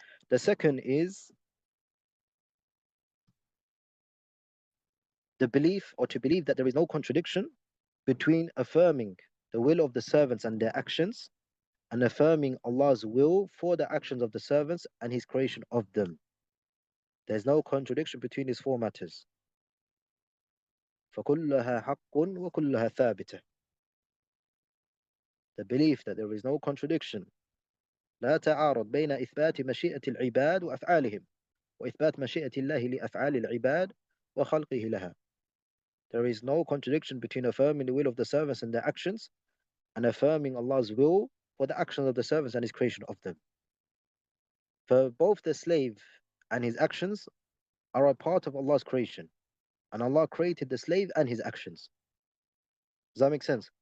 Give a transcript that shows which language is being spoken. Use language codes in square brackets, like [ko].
[en] The second is the belief, or to believe that there is no contradiction between affirming the will of the servants and their actions and affirming Allah's will for the actions of the servants and His creation of them. There's no contradiction between these four matters. [ar] فَكُلُّهَا حَقٌّ وَكُلُّهَا ثَابِتَةٌ. [en] The belief that there is no contradiction. [ar] لا تعارض بين إثبات مشيئة العباد وأفعالهم وإثبات مشيئة الله لأفعال العباد وخلقه لها. [en] There is no contradiction between affirming the will of the servants and their actions and affirming Allah's will for the actions of the servants and His creation of them. For both the slave and his actions are a part of Allah's creation, and Allah created the slave and his actions. Does that make sense?